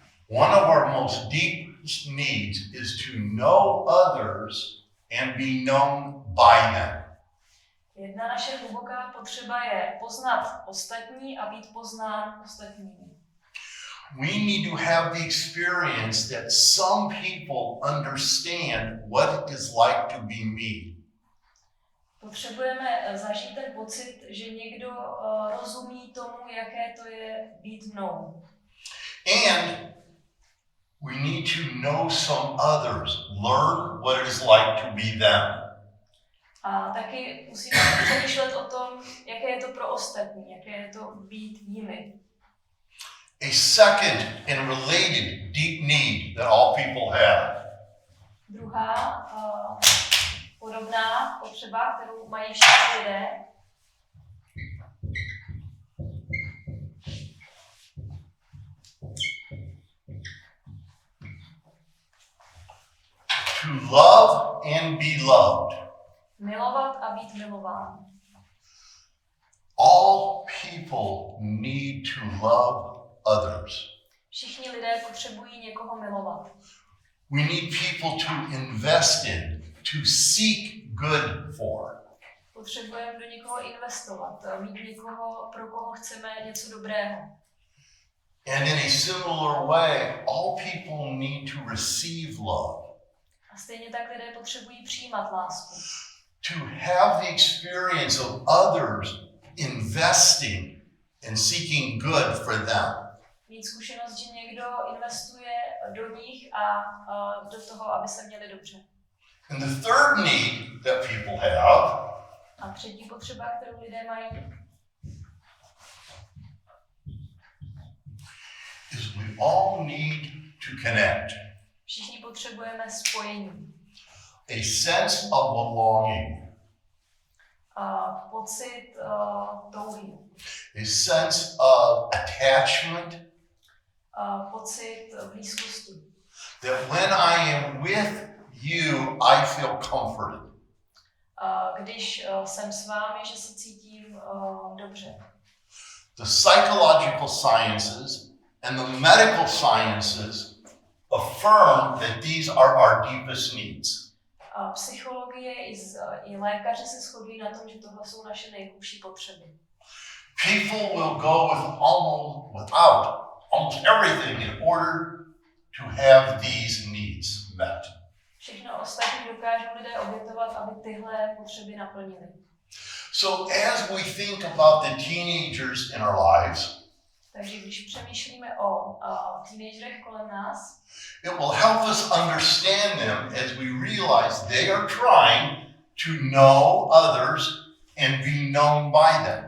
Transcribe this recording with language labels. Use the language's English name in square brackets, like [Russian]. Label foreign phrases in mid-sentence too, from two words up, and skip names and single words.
[English] One of our most deepest needs is to know others and be known by them. [Czech] Jedna naše hluboká potřeba je poznat ostatní a být poznán ostatními. [English] We need to have the experience that some people understand what it is like to be me. [Czech] Potřebujeme zažít ten pocit, že někdo rozumí tomu, jaké to je být mnou. [English] And we need to know some others, learn what it is like to be them. [Czech] A taky musíme přemýšlet o tom, jaké je to pro ostatní, jaké je to být jimi. [English] A second and related deep need that all people have [Czech] Druhá podobná potřeba, kterou mají všichni lidé, [English] to love and be loved. [Czech] milovat a být milován. [English] All people need to love others. [Czech] Všichni lidé potřebují někoho milovat. [English] We need people to invest in, to seek good for. [Czech] Potřebujeme do někoho investovat, mít někoho, pro koho chceme něco dobrého. [English] And in a similar way, all people need to receive love. [Czech] A stejně tak lidé potřebují přijímat lásku. [English] To have the experience of others investing and seeking good for them. [Czech] Mít zkušenost, že někdo investuje do nich a do toho, aby se měli dobře. [English] And the third need that people have [Czech] A třetí potřeba, kterou lidé mají, [English] is we all need to connect. [Czech] všichni potřebujeme spojení. [English] A sense of belonging. [Czech] Pocit touhy. [English] A sense of attachment. [Czech] Pocit blízkosti. [English] That when I am with you, I feel comforted. [Czech] Když jsem s vámi, že se cítím dobře. [English] The psychological sciences and the medical sciences affirm that these are our deepest needs. [Czech] Psychologie i lékaři se shodují na tom, že tohle jsou naše nejhlubší potřeby. [English] People will go without almost everything in order to have these needs met. [Czech] Všechno ostatní dokážou lidé obětovat, aby tyhle potřeby naplnili. [English] So as we think about the teenagers in our lives, [Czech] Takže když přemýšlíme o teenagerech kolem nás, [English] it will help us understand them as we realize they are trying to know others and be known by them.